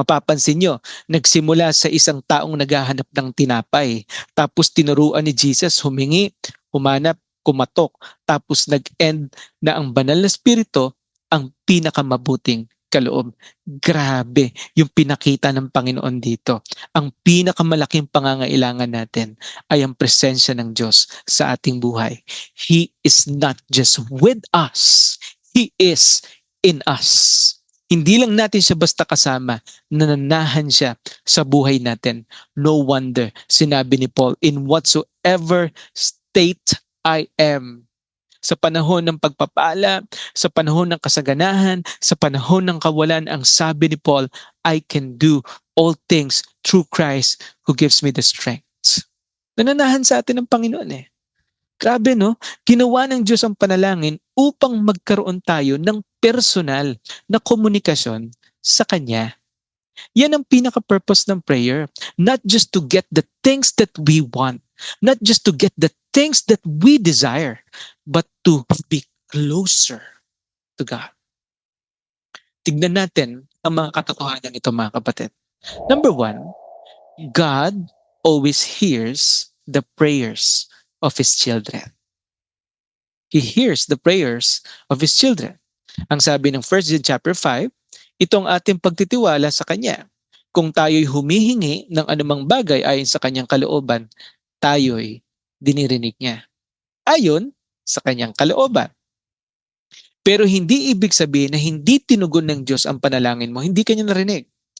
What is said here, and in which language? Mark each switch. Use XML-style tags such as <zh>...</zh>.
<tl>Mapapansin nyo, nagsimula sa isang taong naghahanap ng tinapay, tapos tinuruan ni Jesus humingi, humanap, kumatok, tapos nag-end na ang banal na spirito ang pinakamabuting kaloob. Grabe yung pinakita ng Panginoon dito. Ang pinakamalaking pangangailangan natin ay ang presensya ng Diyos sa ating buhay.</tl> <en>He is not just with us, He is in us.</en> <tl>Hindi lang natin siya basta kasama, nananahan siya sa buhay natin.</tl> <en>No wonder,</en> <tl>sinabi ni Paul,</tl> <en>in whatsoever state I am.</en> <tl>Sa panahon ng pagpapala, sa panahon ng kasaganahan, sa panahon ng kawalan, ang sabi ni Paul,</tl> <en>I can do all things through Christ who gives me the strength.</en> <tl>Nananahan sa atin ng Panginoon eh. Grabe no? Ginawa ng Diyos ang panalangin upang magkaroon tayo ng personal na komunikasyon sa Kanya. Yan ang pinaka-purpose ng prayer.</tl> <en>Not just to get the things that we want, not just to get the things that we desire, but to be closer to God.</en> <tl>Tignan natin ang mga katotohanan ito mga kapatid.</tl> <en>Number 1, God always hears the prayers of His children. He hears the prayers of His children.</en> <tl>Ang sabi ng 1 John chapter 5, itong ating pagtitiwala sa Kanya. Kung tayo'y humihingi ng anumang bagay ayon sa Kanyang kalooban, tayo'y dinirinig niya. Ayon sa Kanyang kalooban. Pero hindi ibig sabihin na hindi tinugon ng Diyos ang panalangin mo, hindi Kanya narinig.</tl>